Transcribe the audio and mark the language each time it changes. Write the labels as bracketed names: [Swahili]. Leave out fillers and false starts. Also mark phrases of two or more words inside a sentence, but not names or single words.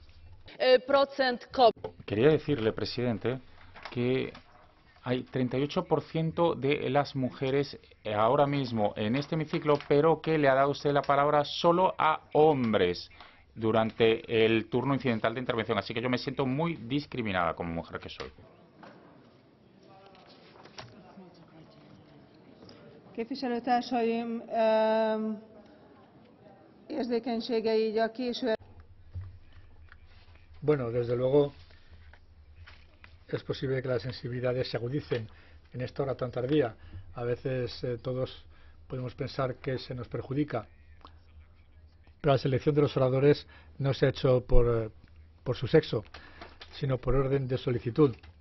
[Spanish] Quería decirle, presidente, que hay 38% de las mujeres ahora mismo en este hemiciclo, pero que le ha dado usted la palabra solo a hombres durante el turno incidental de intervención. Así que yo me siento muy discriminada como mujer que soy. [Hungarian] Képviselőtársaim érzékenységei így a késő. [Spanish] Bueno, desde luego es posible que las sensibilidades se agudicen en esta hora tan tardía. A veces todos podemos pensar que se nos perjudica. Pero la selección de los oradores no se ha hecho por su sexo, sino por orden de solicitud.